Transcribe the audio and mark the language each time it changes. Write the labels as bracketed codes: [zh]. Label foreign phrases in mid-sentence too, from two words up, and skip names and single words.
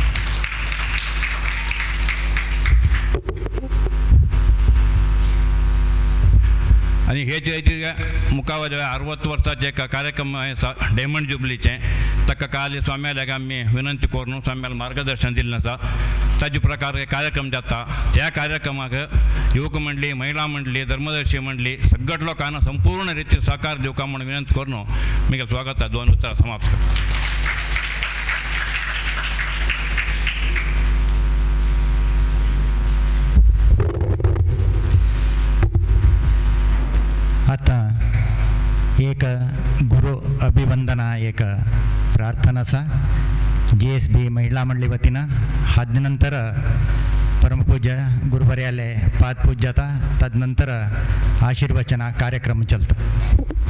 [kok] आनी हे मुखावेले 60 वर्साचे कार्यक्रम [en] diamond jubileeचे [kok] ताका काल स्वाम्याक आमी विनंती करून स्वाम्याक मार्गदर्शन दिल्लें आसा. ताजे प्रकार कार्यक्रम जाता त्या कार्यक्रमाक युवक मंडळी महिला मंडळी धर्मदर्शी मंडळी सगळ्या लोकांना संपूर्ण रितीन सहकार दिवका म्हणून विनंती करून म्हगे स्वागत 2 उतरां समाप्त करता. आता एक गुरु अभिवंदना एक प्रार्थना असा GSB महिला मंडळी वतीनं हादनंतर परमपूज्य गुरुवर्याले पादपूज्यता तदनंतर आशीर्वचना कार्यक्रम चलता.